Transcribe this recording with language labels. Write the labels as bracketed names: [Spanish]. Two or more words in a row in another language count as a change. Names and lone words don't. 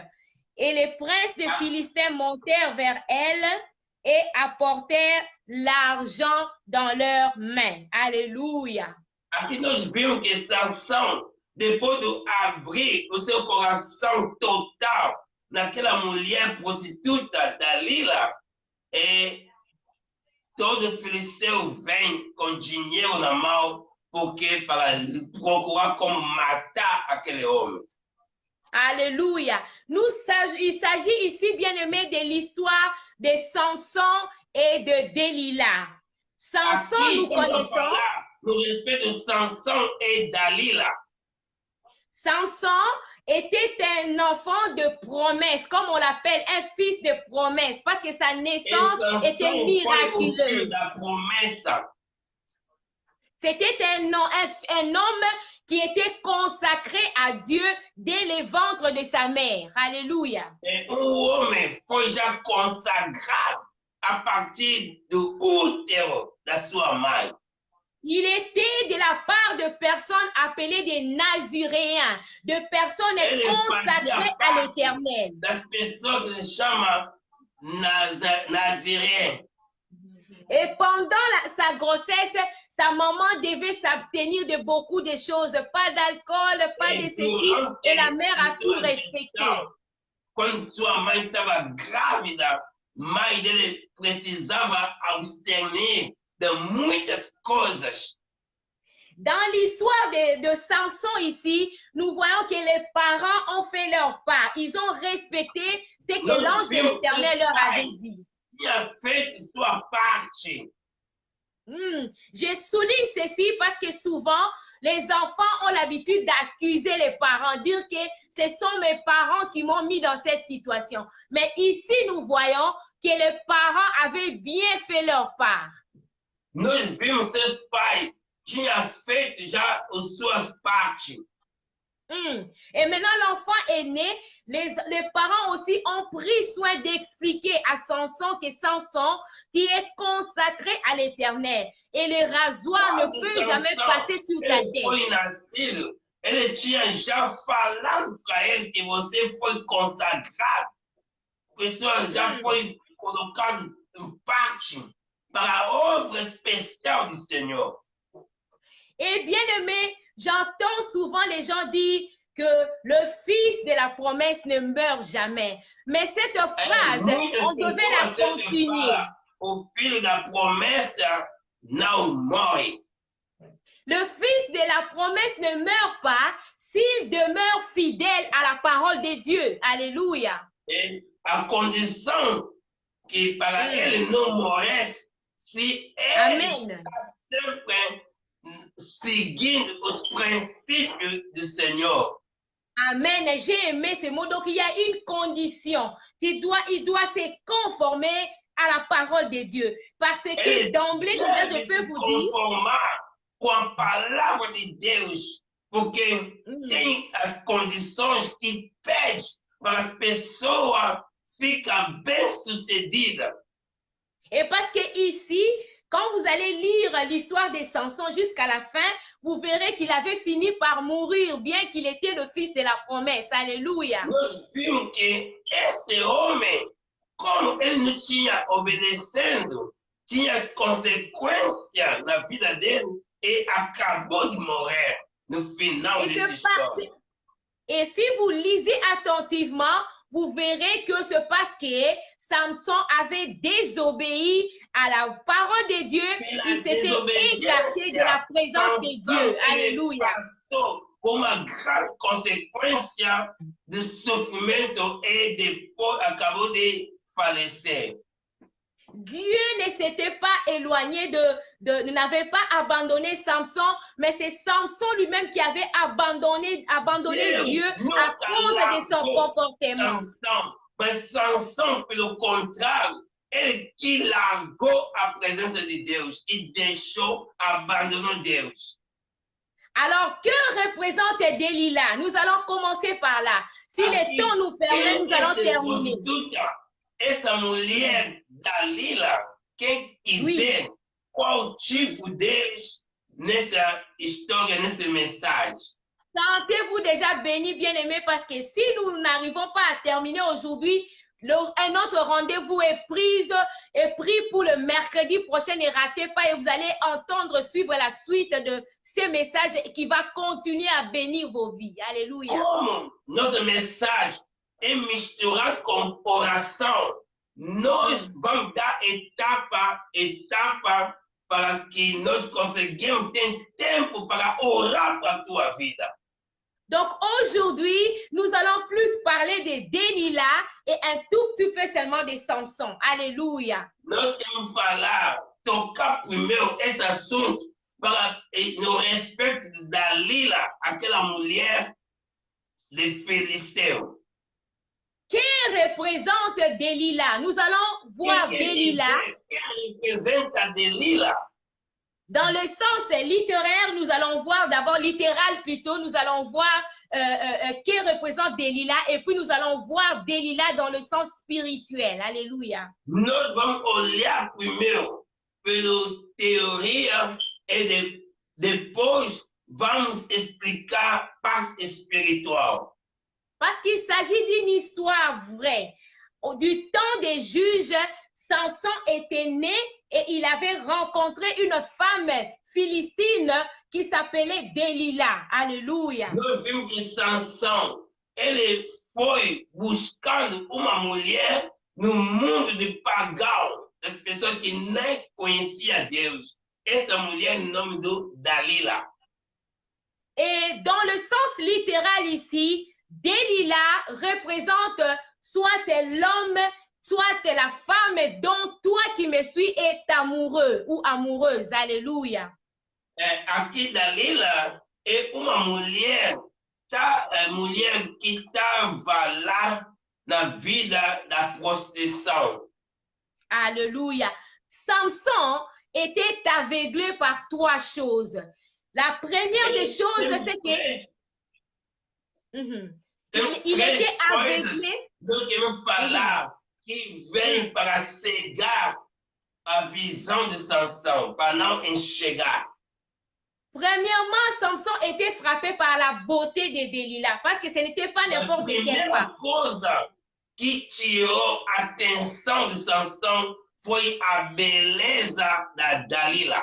[French] Et les princes des Philistins montèrent vers elle et apportèrent l'argent dans leurs mains. Alléluia. [Portuguese] Aqui nós vimos que Sansão, depois de abrir o seu coração total naquela mulher prostituta Dalila, e todo filisteu vem com dinheiro na mão, porque para procurar como matar aquele homem. [French] Alléluia. Il s'agit ici, bien-aimé, de l'histoire de Samson et de Delilah. Samson, [Portuguese] Aqui, [French] nous connaissons. Le respect de Samson et Dalila. Samson était un enfant de promesse, comme on l'appelle, un fils de promesse, parce que sa naissance était miraculeuse. C'était un homme qui était consacré à Dieu dès les ventres de sa mère. Alléluia. Et un homme [Portuguese] foi já consagrado à partir do útero da sua mãe. [French] Il était de la part de personnes appelées des Naziréens, de personnes consacrées à l'Éternel. [Portuguese] Das pessoas que se chamam Naziréens. [French] Et pendant sa grossesse, sa maman devait s'abstenir de beaucoup de choses, pas d'alcool, pas de ceci, et la mère a tout respecté. [Portuguese] Quando sua mãe estava grávida, mãe dele precisava abstenir de muitas coisas. [French] Dans l'histoire de Samson ici, nous voyons que les parents ont fait leur part. Ils ont respecté ce que l'ange de l'Éternel leur avait dit. Qui a fait [Portuguese] sua parte. [French] Je souligne ceci parce que souvent, les enfants ont l'habitude d'accuser les parents, dire que ce sont mes parents qui m'ont mis dans cette situation. Mais ici, nous voyons que les parents avaient bien fait leur part. [Portuguese] Nós vimos seus pais tinham feito já as suas partes. [French] Et maintenant, l'enfant est né. Les parents aussi ont pris soin d'expliquer à Samson que Samson, qui est consacré à l'Éternel, et le rasoir ne peut jamais passer sur ta tête. [Portuguese] Ele tinha já falado para ele que você foi consagrado, que você já foi colocado em parte para a obra especial do Senhor. [French] Et bien aimé, j'entends souvent les gens dire que le fils de la promesse ne meurt jamais. Mais cette phrase, on devait la continuer. [Portuguese] O filho da promessa não morre. [French] Le fils de la promesse ne meurt pas s'il demeure fidèle à la parole de Dieu. Alléluia. Et à condition que [Portuguese] para ele não morresse, se ele está sempre seguindo os princípios do Senhor. [French] Amen. J'ai aimé ce mot. Donc, il y a une condition. Il doit se conformer à la parole de Dieu. Parce que d'emblée, je peux vous dire... [Portuguese] Conformar com a palavra de Deus. Porque tem as condições que pede para as pessoas ficarem bem-sucedidas. [French] Et parce que ici, quand vous allez lire l'histoire de Samson jusqu'à la fin, vous verrez qu'il avait fini par mourir, bien qu'il était le fils de la promesse. Alléluia. [Portuguese] Nós vimos que este homem, como ele não tinha obedecendo, tinha as consequências na vida dele e acabou de morrer no final dessa história. [French] Et si vous lisez attentivement, vous verrez que c'est parce que Samson avait désobéi à la parole de Dieu, il s'était écarté de la présence de Dieu. Alléluia. [Portuguese] Como uma grande consequência do sofrimento e depois acabou de falecer. [French] Dieu ne s'était pas éloigné n'avait pas abandonné Samson, mais c'est Samson lui-même qui avait abandonné Dieu à cause de son comportement. [Portuguese] Mas Samson, pelo contrário, ele que largou a presença de Deus e deixou, abandonou Deus. [French] Alors, que représente Delilah? Nous allons commencer par là. Si le temps nous permet, nous allons terminer. [Portuguese] Essa mulher Dalila, quem quiser, qual tipo deles nessa história, nessa mensagem? [French] Sentez-vous déjà bénis, bien-aimés, parce que si nous n'arrivons pas à terminer aujourd'hui, un autre rendez-vous est pris pour le mercredi prochain. Ne ratez pas et vous allez entendre suivre la suite de ces messages qui va continuer à bénir vos vies. Alléluia. [Portuguese] Como nosso mensagem é misturado com oração, nós vamos dar etapa para que nós conseguimos ter tempo para orar para a tua vida. [French] Donc aujourd'hui, nous allons plus parler de Delilah et un tout petit peu seulement de Samson. Alléluia. [Portuguese] Nós queremos tocar primeiro esse assunto para no respeito de Dalila, aquela mulher de Filisteu. [French] Qui représente Delilah? Nous allons voir Delilah. Qui représente Delilah? Dans le sens littéraire, nous allons voir d'abord, littéral plutôt, nous allons voir qui représente Delilah et puis nous allons voir Delilah dans le sens spirituel. Alléluia. [Portuguese] Nós vamos olhar primeiro pela teoria e depois vamos explicar a parte espiritual. [French] Parce qu'il s'agit d'une histoire vraie. Du temps des juges, Samson était né et il avait rencontré une femme philistine qui s'appelait Delilah. Alléluia. [Portuguese] Nós vimos que Sansão, ele foi buscando uma mulher no mundo de pagão, das pessoas que nem conheciam Deus. Essa mulher, no nome de Dalila. [French] Et dans le sens littéral ici, Delilah représente soit l'homme, soit la femme dont toi qui me suis est amoureux ou amoureuse. Alléluia. [Portuguese] Aqui Dalila é uma mulher, mulher que estava lá na vida da prostituição. [French] Alléluia. Samson était aveuglé par trois choses. La première des choses, c'est que il était aveuglé. Donc, il veut [Portuguese] falar qui veio para cegar a visão de Sansão, para não enxergar. [French] Premièrement, Samson était frappé par la beauté de Delilah, parce que ce n'était pas n'importe quelle femme. [Portuguese] A primeira coisa que tirou a atenção de Sansão foi a beleza da Dalila.